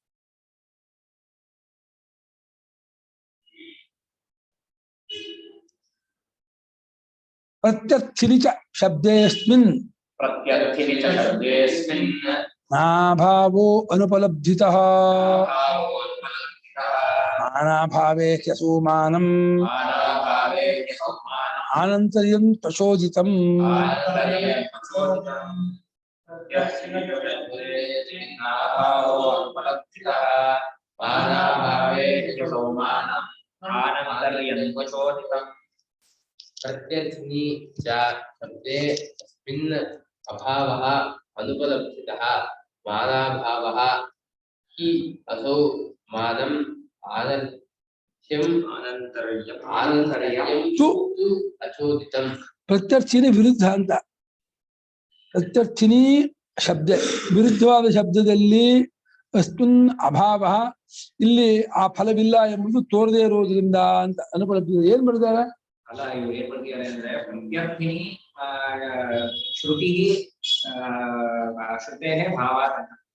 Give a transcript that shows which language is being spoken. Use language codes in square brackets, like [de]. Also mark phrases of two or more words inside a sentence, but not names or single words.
[sa] ಪ್ರತ್ಯರ್ಥಿನಿ ಚ ಶಬ್ದೇಸ್ಮಿನ್ ನಾಭಾವೋ ಅನುಪಲಬ್ಧಿತಃ ಮಾನಾಭಾವೇ ಹ್ಯಸೂಮಾನಂ ಆನಂತರ್ಯಂ ಪ್ರಚೋದಿತಂ. प्रत्यर्थिनी च शब्दे अस्मिन् अभावः अनुपलब्धितः मानाभावः हि असौ मानम् आनन्तर्यम् तु अचोदितम्. [kn] ಪ್ರತ್ಯರ್ಥಿನಿ ವಿರುದ್ಧ ಅಂತ. ಪ್ರತ್ಯರ್ಥಿನಿ ಶಬ್ದ ವಿರುದ್ಧವಾದ ಶಬ್ದದಲ್ಲಿ [sa] ಅಸ್ಮಿನ್ ಅಭಾವ, [kn] ಇಲ್ಲಿ ಆ ಫಲವಿಲ್ಲ ಎಂಬುದು ತೋರದೇ ಇರುವುದರಿಂದ ಅಂತ ಅನುಪಲಬ್ಧಿ. ಏನ್ ಮಾಡಿದ್ದಾರೆ ಅಲ್ಲ, ಇವ್ರು ಏನ್ ಬರ್ತಿದ್ದಾರೆ ಅಂದ್ರೆ [sa] ಪ್ರತ್ಯರ್ಥಿನಿ ಶ್ರುತಿ ಶ್ರುತೇ ಭಾವಾತ್ [kn] ಅಂತ.